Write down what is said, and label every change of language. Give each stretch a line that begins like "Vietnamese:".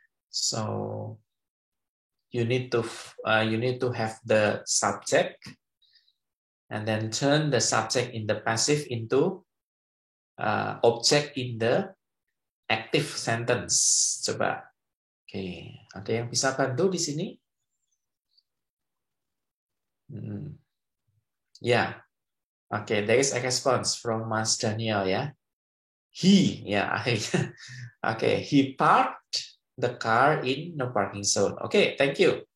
English: So you need to have the subject and then turn the subject in the passive into object in the active sentence.
Indonesian: Coba. Oke, ada yang bisa bantu di sini? Ya.
English: Oke, there is a response from Mas Daniel ya. He,
Indonesian: ya akhirnya.
English: Oke, he parked the car in no parking zone. Okay, thank you.